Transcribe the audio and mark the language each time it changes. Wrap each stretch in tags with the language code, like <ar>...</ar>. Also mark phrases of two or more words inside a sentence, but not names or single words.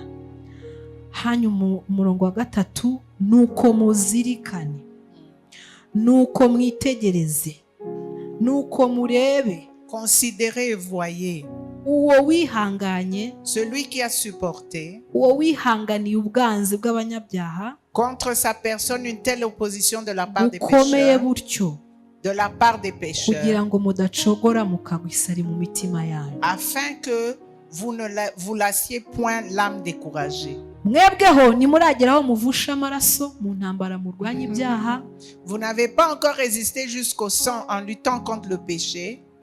<rw>Hanyuma umurongo wa 3, nuko muzirikane, nuko mwitegereze, nuko murebe,</rw> <fr>considérez et voyez,</fr> <rw>uwo wihanganye,</rw> <fr>celui qui a supporté,</fr> <rw>uwo wihanganiye ubwanzi bw'abanyabyaha,</rw> <fr>contre sa personne une telle opposition de la part des pécheurs, de la part des pécheurs, afin que vous ne vous lassiez point l'âme découragée. Vous n'avez pas encore résisté jusqu'au sang en luttant contre le péché.</fr>